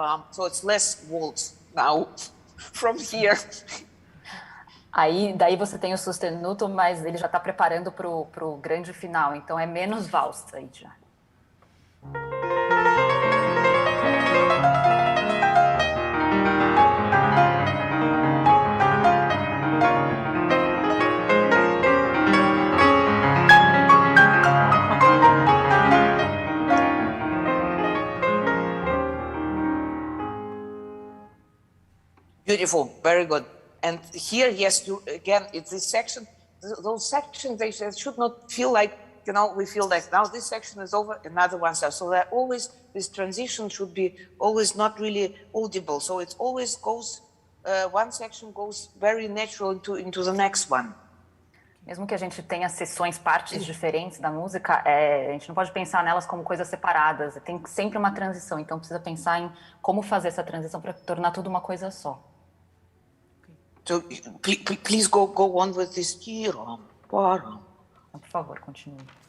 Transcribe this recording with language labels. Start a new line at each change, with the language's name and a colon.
English: So it's less waltz now from here.
Portuguese: Daí você tem o sostenuto, mas ele já está preparando pro grande final, então é menos valsa aí já.
English: Beautiful, very good. And here, yes, it's this section. Those sections, they should not feel like, we feel like now this section is over, another one starts. So that always, this transition should be always not really audible. So it always goes, one section goes very natural into the next one.
Portuguese: Mesmo que a gente tenha sessões, partes diferentes da música, a gente não pode pensar nelas como coisas separadas. Tem sempre uma transição, então precisa pensar em como fazer essa transição para tornar tudo uma coisa só.
English: So please go on with this.
Portuguese: Por favor, continue.